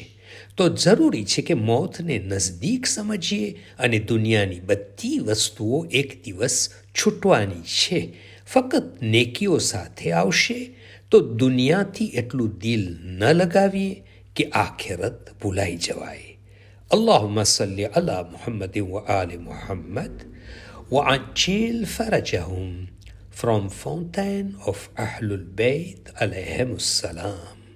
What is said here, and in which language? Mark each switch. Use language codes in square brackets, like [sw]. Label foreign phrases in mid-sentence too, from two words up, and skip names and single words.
[gu] તો જરૂરી છે કે મોતને નજદીક સમજીએ અને દુનિયાની બધી વસ્તુઓ એક દિવસ છૂટવાની છે, ફક્ત નેકીઓ સાથે આવશે. તો દુનિયાથી એટલું દિલ ન લગાવીએ કે આખેરત ભૂલાઈ જવાય. [ar] اللهم صل على محمد وآل محمد وعجل فرجهم from Fountain of Ahlul Bayt alayhim السلام.